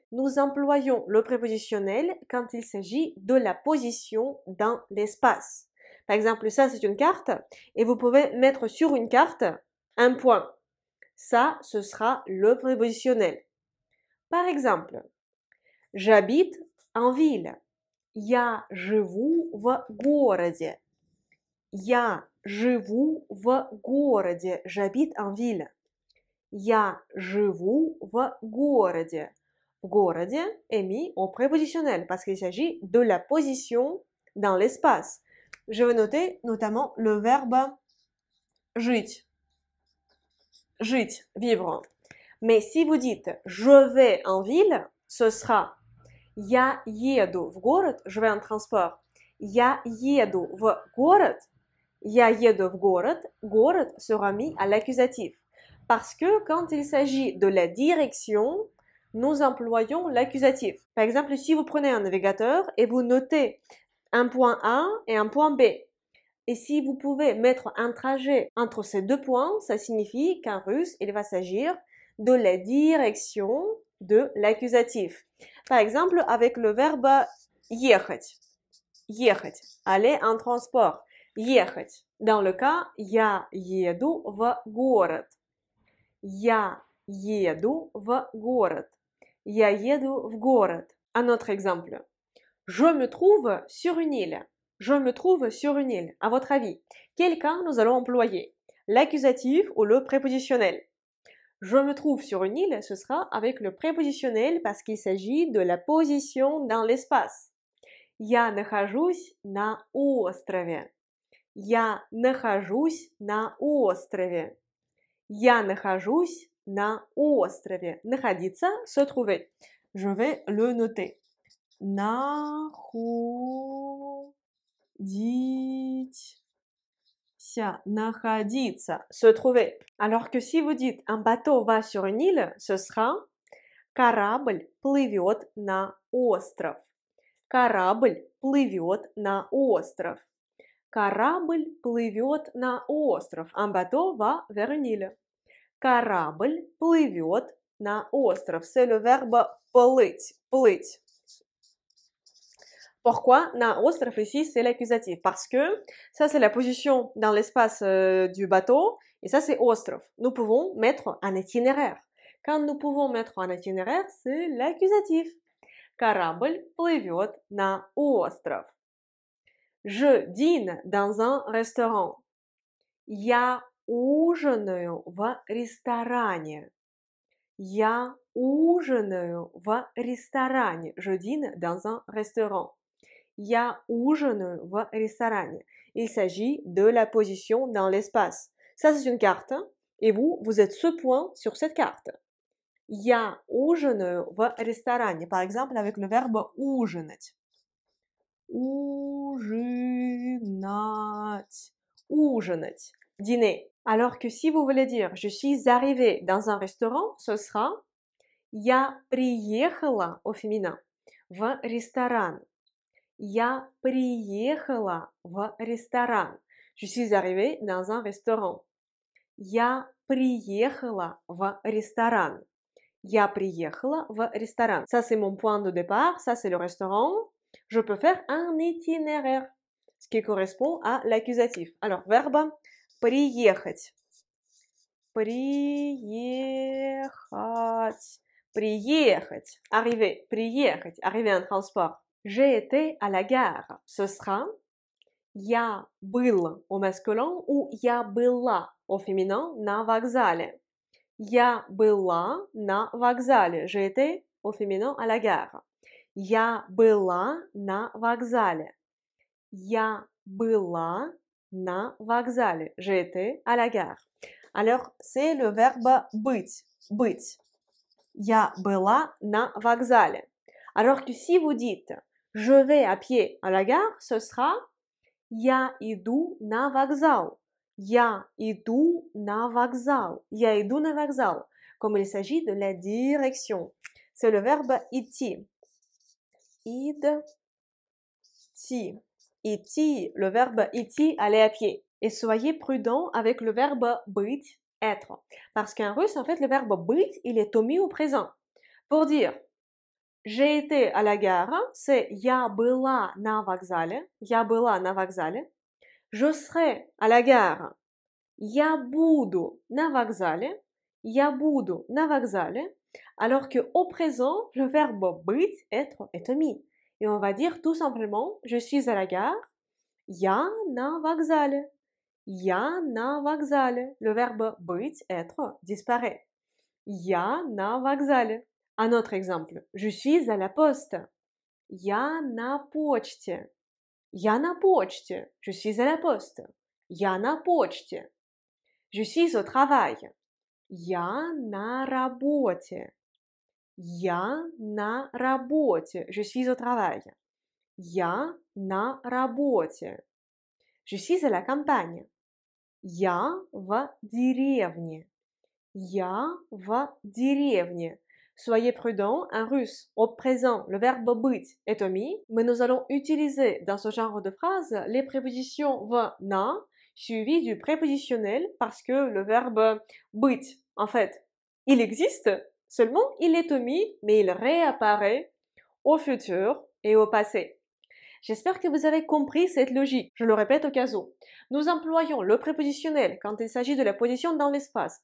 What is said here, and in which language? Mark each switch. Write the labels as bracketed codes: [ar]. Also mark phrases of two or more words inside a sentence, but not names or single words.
[fr] Nous employons le prépositionnel quand il s'agit de la position dans l'espace. Par exemple, ça c'est une carte et vous pouvez mettre sur une carte un point. Ça, ce sera le prépositionnel. Par exemple, j'habite en ville. [ru] Я живу в городе. Я живу в городе. [fr] J'habite en ville. [ru] Я живу в городе. В городе [fr] est mis au prépositionnel parce qu'il s'agit de la position dans l'espace. Je vais noter notamment le verbe жить. Жить, vivre. Mais si vous dites je vais en ville, ce sera [ru] Я еду в город, [fr] je vais en transport. [ru] Я еду в город. Я еду в город. [fr] Город sera mis à l'accusatif. Parce que quand il s'agit de la direction, nous employons l'accusatif. Par exemple, si vous prenez un navigateur et vous notez un point A et un point B, et si vous pouvez mettre un trajet entre ces deux points, ça signifie qu'en russe, il va s'agir de la direction de l'accusatif. Par exemple, avec le verbe ехать. Ехать. Aller en transport. Ехать. Dans le cas, [ru] я еду в город. Я еду в город. Я еду в город. [fr] Un autre exemple. Je me trouve sur une île. Je me trouve sur une île. À votre avis, quel cas nous allons employer? L'accusatif ou le prépositionnel? Je me trouve sur une île, ce sera avec le prépositionnel parce qu'il s'agit de la position dans l'espace. [ru] Я нахожусь на острове. Я нахожусь на острове. Я нахожусь на острове. [fr] Находиться, se trouver. Je vais le noter. Находиться, se trouver. Alors que si vous dites un bateau va sur une île, ce sera [ru] корабль плывет на остров. Корабль плывет на остров. Корабль плывет на остров. [fr] Un bateau va vers une île. [ru] Корабль плывет на остров. [fr] C'est le verbe [ru] плыть, плыть. [fr] Pourquoi [ru] na остров [fr] ici c'est l'accusatif? Parce que ça c'est la position dans l'espace du bateau et ça c'est остров. Nous pouvons mettre un itinéraire. Quand nous pouvons mettre un itinéraire, c'est l'accusatif. [ru] Корабль плывет на остров. [fr] Je dîne dans un restaurant. [ru] Я ужинаю в ресторане. Я ужинаю в ресторане. [fr] Je dîne dans un restaurant. [ru] Я ужинаю в ресторане. [fr] Il s'agit de la position dans l'espace. Ça, c'est une carte. Et vous, vous êtes ce point sur cette carte. [ru] Я ужинаю в ресторане. [fr] Par exemple, avec le verbe [ru] ужинать. Ужинать. [fr] Ужинать. Dîner. Alors que si vous voulez dire je suis arrivé dans un restaurant, ce sera [ru] Я приехала [fr] au féminin [ru] в ресторан. Я приехала в ресторан. [fr] Je suis arrivé dans un restaurant. [ru] Я приехала в ресторан. Я приехала в ресторан. [fr] Ça, c'est mon point de départ. Ça, c'est le restaurant. Je peux faire un itinéraire, ce qui correspond à l'accusatif. Alors, verbe [ru] приехать. Приехать. [fr] Приехать. Arriver. Приехать. Arriver en transport. J'ai été à la gare. Ce sera [ru] Я был [fr] au masculin ou [ru] Я была [fr] au féminin [ru] на вокзале. Я была на вокзале. [fr] J'ai été au féminin à la gare. [ru] Я была на вокзале. Я была на вокзале. [fr] J'ai été à la gare. Alors, c'est le verbe [ru] быть. Быть. Я была на вокзале. [fr] Alors que si vous dites je vais à pied à la gare, ce sera [ru] Я иду на вокзал. Я иду на вокзал. Я иду на вокзал. [fr] Comme il s'agit de la direction. C'est le verbe [ru] идти. Идти. [fr] Идти. Le verbe идти, aller à pied. Et soyez prudent avec le verbe быть, être. Parce qu'en russe, en fait, le verbe быть, il est omis au présent. Pour dire j'ai été à la gare, c'est [ru] Я была на вокзале. Я была на вокзале. [fr] Je serai à la gare. [ru] Я буду на вокзале. Я буду на вокзале. [fr] Alors que au présent, le verbe быть, être, est omis. Et on va dire tout simplement je suis à la gare. [ru] Я на вокзале. Я на вокзале. [fr] Le verbe быть, être, disparaît. [ru] Я на вокзале. [fr] Un autre exemple. Je suis à la poste. [ru] Я на почте. Я на почте. [fr] Je suis à la poste. [ru] Я на почте. [fr] Je suis au travail. [ru] Я на работе. Я на работе. [fr] Je suis au travail. [ru] Я на работе. [fr] Je suis à la campagne. [ru] Я в деревне. Я в деревне. [fr] Soyez prudents, en russe, au présent, le verbe быть est omis, mais nous allons utiliser dans ce genre de phrase les prépositions [ru] в, на, [fr] suivies du prépositionnel parce que le verbe быть, en fait, il existe, seulement il est omis, mais il réapparaît au futur et au passé. J'espère que vous avez compris cette logique. Je le répète au cas où. Nous employons le prépositionnel quand il s'agit de la position dans l'espace.